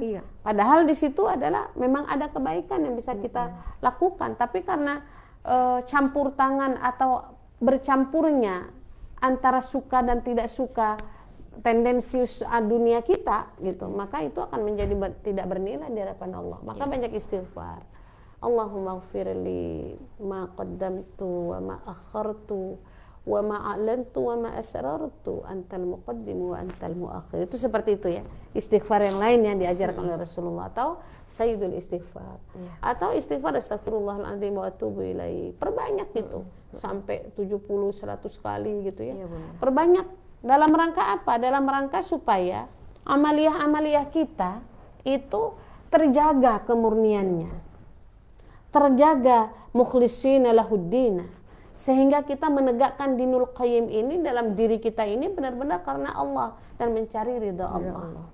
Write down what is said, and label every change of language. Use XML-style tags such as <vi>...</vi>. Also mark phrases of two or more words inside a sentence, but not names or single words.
<id>Padahal di situ adalah memang ada kebaikan yang bisa kita lakukan, tapi karena campur tangan atau bercampurnya antara suka dan tidak suka tendensi dunia kita gitu, maka itu akan menjadi tidak bernilai di hadapan Allah. Maka banyak istighfar.</id> <ar>اللهم اغفر لي ما قدمت وما أخرت وما أعلنت وما أسررت أنت المقدم وأنت المؤخر.</ar> <id>Itu seperti itu ya. Istighfar yang lain yang diajarkan oleh Rasulullah, atau</id> <ar>سيد الاستغفار.</ar> <id>Atau istighfar</id> <ar>أستغفر الله العظيم وأتوب إليه.</ar> <id>Perbanyak itu. Sampai 70-100 kali gitu ya. Perbanyak. Dalam rangka apa? Dalam rangka supaya amaliyah-amaliyah kita itu terjaga kemurniannya, terjaga</id> <ar>مخلصين له الدين,</ar> <id>sehingga kita menegakkan</id> <ar>الدين القيم</ar> <id>ini dalam diri kita ini benar-benar karena Allah dan mencari ridha Allah.</id>